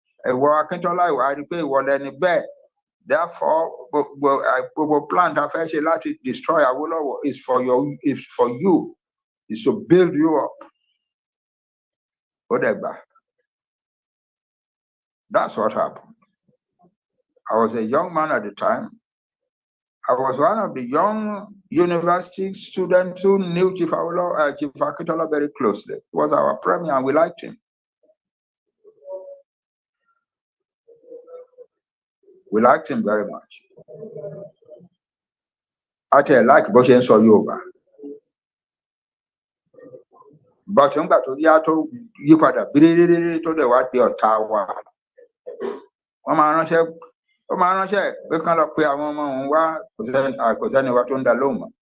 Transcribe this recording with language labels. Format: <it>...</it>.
<yo>Ìwọ Akíntọ́lá ìwà rí pé ìwọ lẹni bẹ́ẹ̀.</yo> <en>Therefore, gbogbo plan</en> <yo>ta fẹ́ ṣe láti</yo> <en>destroy Awólọ́wọ̀ is for you, is to build you up.</en> <yo>Ó dẹ̀ gbà.</yo> <en>That's what happened. I was a young man at the time. I was one of the young university students who knew Chief Akintola very closely. He was our premier and we liked him. We liked him very much. I tell like</en> <yo>bó ṣe ń sọ Yorùbá. But nígbà tó yá tó yí padà bírírírí tó dẹ̀ wá di ọ̀tá wa. Wọ́n máa ránṣẹ́ pé kán lọ pé àwọn ọmọ òun wá kò sẹ́ni wa tó ń dá lóhùn mọ́.</yo>